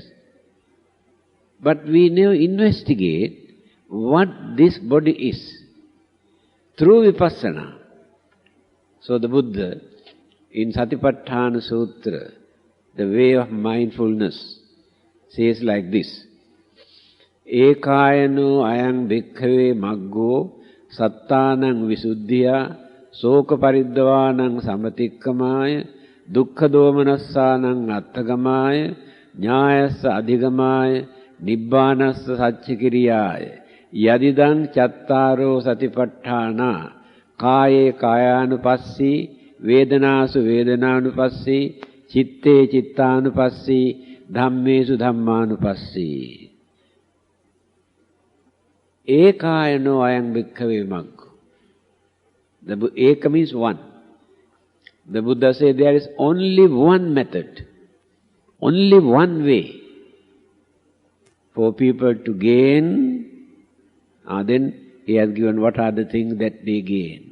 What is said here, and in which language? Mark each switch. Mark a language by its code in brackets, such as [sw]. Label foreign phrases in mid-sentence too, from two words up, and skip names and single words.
[en] But we never investigate what this body is. Through Vipassana. So the Buddha, in Satipatthana Sutra, the way of mindfulness, says like this. [pi] Ekayano ayang bhikkhave maggo sattanang visuddhiya soka pariddavanang samatikkamaya dukkha domanassanang attagamaya nyayassa adhigamaya nibbanassa satchikiriyaya yadidang chattaro satipatthana kaye kayanupassi vedanasu vedananupassi chitte chittanupassi dhammesu dhammanupassi. Ekayano ayang bhikkhave maggo. [en] The Eka means one. The Buddha said there is only one method, only one way for people to gain. Then he has given what are the things that they gain.